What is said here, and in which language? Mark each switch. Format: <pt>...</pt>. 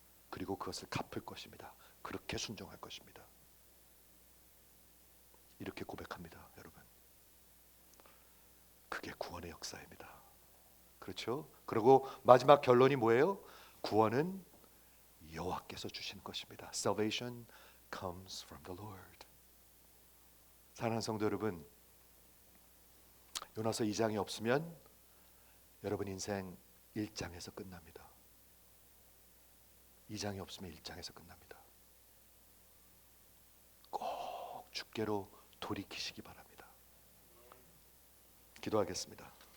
<ko>그리고 그것을 갚을 것입니다. 그렇게 순종할 것입니다. 이렇게 고백합니다, 여러분. 그게 구원의 역사입니다. 그렇죠? 그리고 마지막 결론이 뭐예요? 구원은 여호와께서 주신 것입니다.</ko> <en>Salvation comes from the Lord.</en> <ko>사랑하는 성도 여러분, 요나서 2장이 없으면 여러분 인생 1장에서 끝납니다. 2장이 없으면 1장에서 끝납니다. 꼭 주께로 돌이키시기 바랍니다. 기도하겠습니다.</ko>